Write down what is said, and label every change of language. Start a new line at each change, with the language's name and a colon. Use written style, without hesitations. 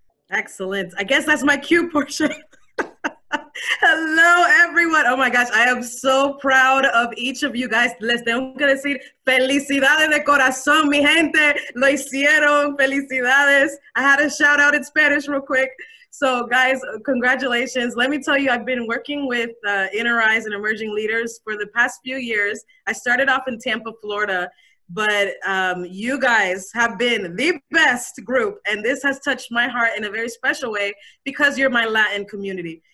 English: Excellent. I guess that's my cue, Portia. Hello, everyone. Oh my gosh, I am so proud of each of you guys.
Spanish: Les tengo que decir felicidades de corazón, mi gente. Lo hicieron. Felicidades.
English: I had a shout out in Spanish real quick. So guys, congratulations. Let me tell you, I've been working with Interise and emerging leaders for the past few years. I started off in Tampa, Florida. But you guys have been the best group, and this has touched my heart in a very special way because you're my Latin community.